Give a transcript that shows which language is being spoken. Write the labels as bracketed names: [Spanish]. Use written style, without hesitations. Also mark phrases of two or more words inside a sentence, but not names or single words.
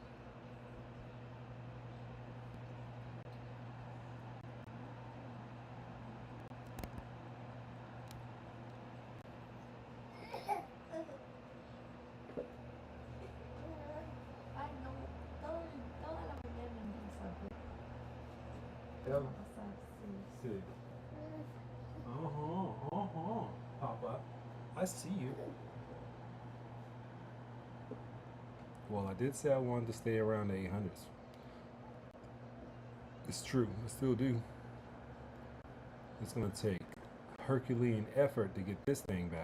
[Spanish] Ay, no, toda la mañana en esa. [English] Yeah. [Spanish] Va a pasar, sí. [English] See. Papa, I see you. Well, I did say I wanted to stay around the 800s. It's true, I still do. It's gonna take Herculean effort to get this thing back.